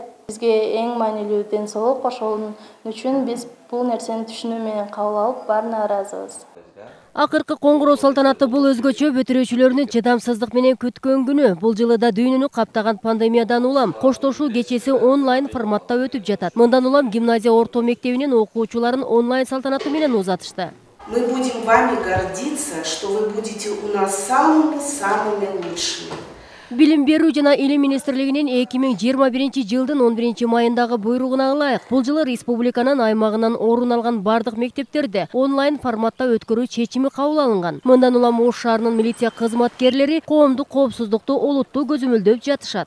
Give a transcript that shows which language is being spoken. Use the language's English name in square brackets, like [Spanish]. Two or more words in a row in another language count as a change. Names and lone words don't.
[Kyrgyz] Бизге эң маанилүү ден соолук, ошол үчүн биз бул нерсени түшүнүү менен кабыл алып, баарына ыраазыбыз. Акыркы коңгуроо салтанаты бул өзгөчө бүтүрүүчүлөрдүн чыдамсыздык менен күткөн күнү. Бул жылы да дүйнөнү каптаган пандемиядан улам коштошуу кечеси онлайн форматта өтүп жатат. Мындан улам гимназия орто мектебинин окуучуларын онлайн салтанаты менен узатышты. [Russian] Мы будем вами гордиться, что вы будете у нас самыми лучшими. [Kyrgyz] Билим берүү жана илим министрлигинин 2021 жылдын 11 майындагы буйругуна ылайык бул жылы республиканын аймагынан орун алган бардык мектептерде онлайн форматта өткөрүү чечими кабыл алынган. Мындан улам Ош шаарынын милиция кызматкерлери коомдук коопсуздукту олуттуу көзөмөлдөп жатышат.